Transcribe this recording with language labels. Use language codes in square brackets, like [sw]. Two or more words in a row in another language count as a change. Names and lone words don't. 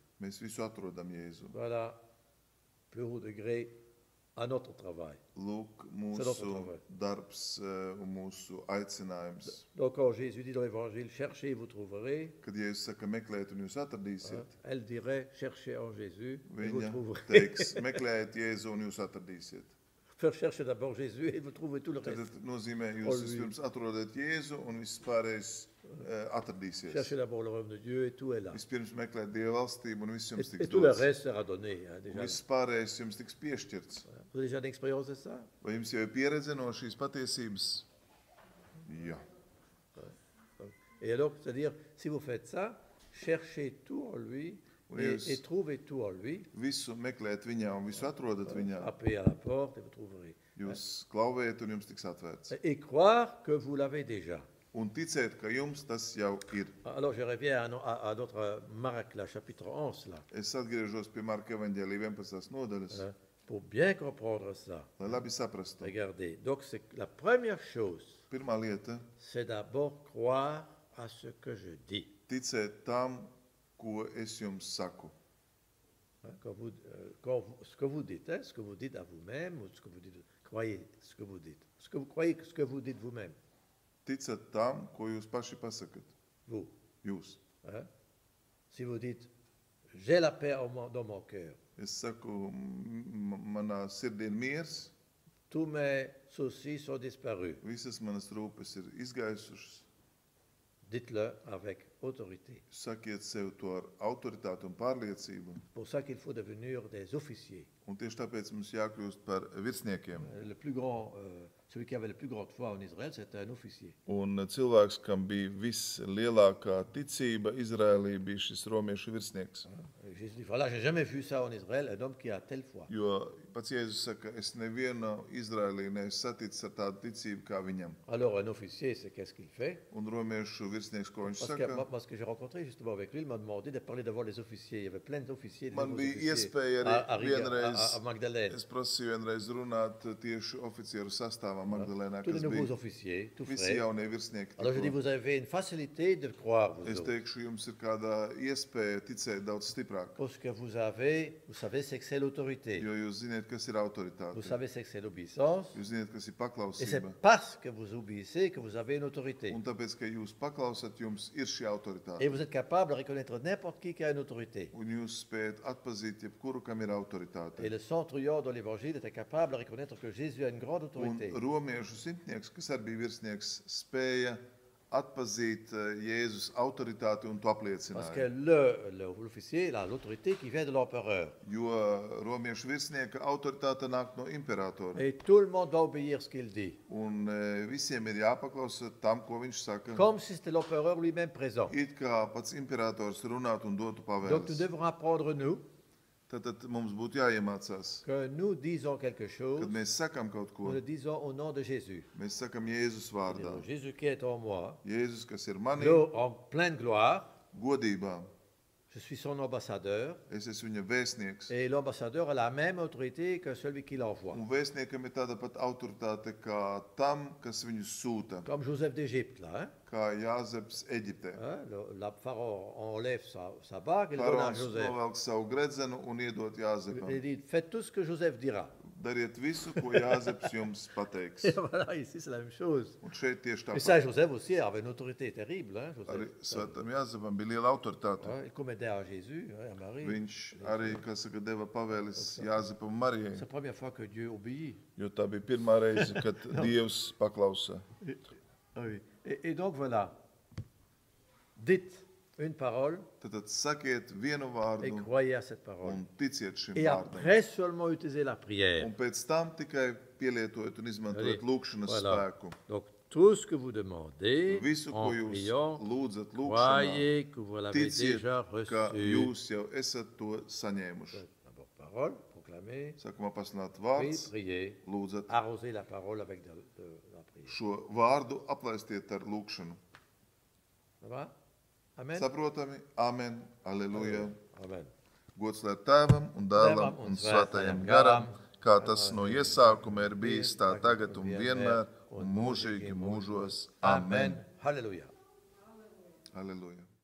[lv] mēs visu atrodam Jēzu. [fr] Voilà, plus haut degré à notre travail. [lv] Lūk, [fr] C'est notre [lv] mūsu [fr] travail. [lv] darbs un mūsu aicinājums. [fr] Donc quand Jésus dit dans l'Évangile, cherchez et vous trouverez, [lv] Kad Jēzus saka, meklēt un jūs atradīsiet, [fr] elle dirait, cherchez en Jésus et vous [lv] viņa [fr] trouverez. [lv] teiks, meklējiet Jēzu un jūs atradīsiet. [fr] Faire chercher d'abord Jésus et vous trouvez tout le [lv] Tad [fr] reste. [lv] nozīmē, Ol jūs [fr] lui. [lv] vispirms atrodat Jēzu un viss pārējais atradīsies. [fr] Cherchez d'abord le royaume de Dieu et tout est là. [lv] Vispirms meklēt Dieva valstību un viss jums [fr] Et [lv] tiks [fr] tout le [lv] dots. [fr] reste sera donné. Hein, déjà. [lv] Viss pārējais jums tiks piešķirts. [fr] Vous avez déjà une expérience de ça? [lv] Vai jums jau ir pieredze no šīs patiesības? Jā. [fr] Et alors, c'est-à-dire, si vous faites ça, cherchez tout en lui Oui, et trouvez tout en lui. [lv] Visu meklēt viņā un visu atrodat viņā. [fr] Appelez à la porte et vous trouverez. [lv] Jūs klauvējat un jums tiks atvērts. [fr] Et croire que vous l'avez déjà. [lv] Un ticēt, ka jums tas jau ir. [fr] Alors, je reviens à notre Marc, là, chapitre 11, là. [lv] Es atgriežos pie Marka evaņģēlī 11. nodaļas, [fr] Hein, pour bien comprendre ça. [lv] lai labi saprastu. [fr] Regardez. Donc, c'est la première chose, [lv] Pirmā lieta [fr] c'est d'abord croire à ce que je dis. [lv] ticēt tam, ko es jums saku. [fr] Hein, ce que vous dites, hein, ce que vous dites à vous-même, ou ce que vous dites, croyez ce que vous dites. Ce que vous croyez, ce que vous dites vous-même, [lv] Ticat tam, ko jūs paši pasakat. [fr] vous. [lv] Jūs. [fr] Hein. Si vous dites, j'ai la paix dans mon cœur, [lv] Es saku, manā sirdī ir miers, [fr] tous mes soucis sont disparus. [lv] visas manas rūpes ir izgaisušas. [fr] Dites-le avec autorité. [lv] Sakiet sev to ar autoritāti un pārliecību. [fr] C'est pour ça qu'il faut devenir des officiers. [lv] Un tieši tāpēc mums jākļūst par virsniekiem. [fr] Le plus grand, celui qui avait le plus grande foi en Israël, c'était un officier. [lv] Un cilvēks, kam bija vislielākā ticība Izrēlī, bija šis romiešu virsnieks. [fr] Jésus dit, voilà, j'ai jamais vu ça en Israël, un homme qui a telle foi. [lv] Jo pats Jēzus saka, es nevienu Izrēlī neesmu saticis ar tādu ticību kā viņam. [fr] Alors un officier, c'est qu'est-ce qu'il fait? [lv] Un romiešu virsnieks, ko viņš [fr] Parce que [lv] saka, [fr] moi, ce que j'ai rencontré justement avec lui, il m'a demandé de parler devant les officiers. Il y avait plein d'officiers, des [lv] Man [fr] nouveaux [lv] bija [fr] officiers [lv] iespēja [fr] à [lv] arī [fr] Riga, [lv] vienreiz, [fr] à Magdalene. [lv] es prasīju vienreiz runāt tieši oficieru sastāvā Magdalēnā, [fr] Tous les [lv] kas [fr] nouveaux [lv] bija [fr] officiers, tout [lv] visi [fr] frais. [lv] jaunie virsnieki. [fr] Alors je dis, [lv] tikko. [fr] vous avez une facilité de croire, vous [lv] Es [fr] autres. [lv] teikšu, jums ir kāda iespēja ticēt daudz stiprāk, [fr] Parce que vous savez c'est que c'est l'autorité. [lv] jo jūs ziniet, kas ir [fr] Vous [lv] autoritāte. [fr] savez c'est que c'est l'obéissance. [lv] Jūs ziniet, kas ir [fr] Et c'est [lv] paklausība. [fr] parce que vous obéissez que vous avez une autorité. [lv] Un tāpēc, ka jūs paklausat, jums ir šī autoritāte. [fr] Et vous êtes capable de reconnaître n'importe qui a une autorité. [lv] Un jūs spējat atpazīt jebkuru, kam ir autoritāte. [fr] Et le centurion dans l'évangile était capable de reconnaître que Jésus a une grande [lv] Un [fr] autorité. [lv] romiešu simtnieks, kas arī bija virsnieks, spēja atpazīt Jēzus autoritāti un to [fr] Parce que [lv] apliecināja. [fr] l'officier a l'autorité qui vient de l'empereur. [lv] Jo romiešu virsnieka autoritāte nāk no imperatora. [fr] Et tout le monde doit obéir ce qu'il dit. [lv] Un visiem ir jāpaklausa tam, ko viņš saka. [fr] Comme si c'était l'empereur lui-même présent. [lv] It kā pats imperators runātu un dotu [fr] Donc nous [lv] pavēles. [fr] devons apprendre, nous, [lv] Tad mums būtu jāiemācās, [fr] que nous disons quelque chose, [lv] kad mēs sakam kaut ko, [fr] nous le disons au nom de Jésus. [lv] mēs sakam Jēzus vārdā. [fr] Jésus qui est en moi, [lv] Jēzus, kas ir manī, [fr] l'eau en pleine gloire, [lv] godībā, [fr] Je suis son ambassadeur. [lv] Es esmu viņa vēstnieks. [fr] Et l'ambassadeur a la même autorité que celui qui l'envoie. [lv] Un vēstniekam ir tāda pat autoritāte kā tam, kas viņu sūta. [fr] Comme Joseph d'Égypte, là. Hein? [lv] Kā Jāzeps Eģiptē. [fr] Le pharaon enlève sa bague et le donne à [lv] Faraons [fr] Joseph. [lv] novelk savu gredzenu un iedot Jāzepam. [fr] Il dit, faites tout ce que Joseph dira. [lv] Dariet visu, ko Jāzeps jums pateiks. [fr] Et voilà, ici c'est la même chose. [lv] Un šeit tieši [fr] Mais ça, [lv] tāpat. [fr] Joseph aussi avait une autorité terrible. Hein, Joseph. [lv] Arī Svētam Jāzepam bija liela autoritāte. [fr] Ouais, il commandait à Jésus, à Marie. [lv] Viņš arī, kas saka, deva pavēles Jāzepam un Marijai. [fr] C'est la première fois que Dieu obéit. [lv] Jo tā bija pirmā reize, kad Dievs paklausa. [fr] Oui. Et donc voilà, dites une parole [lv] Tad sakiet vienu [fr] et [lv] vārdu [fr] croyez à cette parole. [lv] un ticiet šim [fr] Et [lv] vārdam. [fr] après seulement utilisez la prière. [lv] Un pēc tam tikai pielietojiet un izmantojiet lūkšanas [fr] Voilà. [lv] spēku. [fr] Donc tout ce que vous demandez [lv] Visu, [fr] en [lv] ko jūs [fr] priant, [lv] lūdzat lūkšanā, [fr] croyez que vous l'avez [lv] ticiet, [fr] déjà [lv] ka [fr] reçu. [lv] jūs jau esat to saņēmuši. [fr] D'abord parole, proclamer, [lv] Sākumā pasludināt [fr] puis [lv] vārds, [fr] prier, [lv] lūdzat [fr] arroser la parole avec de la prière. [lv] šo vārdu aplaistiet ar lūkšanu. [fr] Ça va? Amen? [lv] Saprotami? Amen. Aleluja. Amen. Gods lai Tēvam un Dēlam un Svētajam garam, kā tas no iesākuma ir bijis, tā tagad un vienmēr un mūžīgi mūžos. Amen. [fr] Alléluia. [lv] Aleluja.